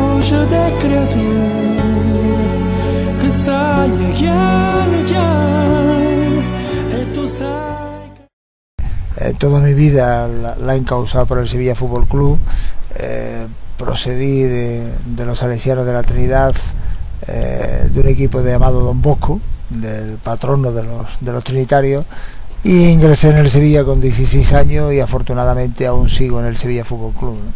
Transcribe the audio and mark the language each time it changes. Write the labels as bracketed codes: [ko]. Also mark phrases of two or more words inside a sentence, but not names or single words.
[it] voce de creatura che sai chiaro chiaro e tu sai. [es] Toda mi vida la he encauzado por el Sevilla Fútbol Club. Procedí de los salesianos de la Trinidad, de un equipo llamado Don Bosco, del patrono de los trinitarios, y ingresé en el Sevilla con 16 años y afortunadamente aún sigo en el Sevilla Fútbol Club, ¿no?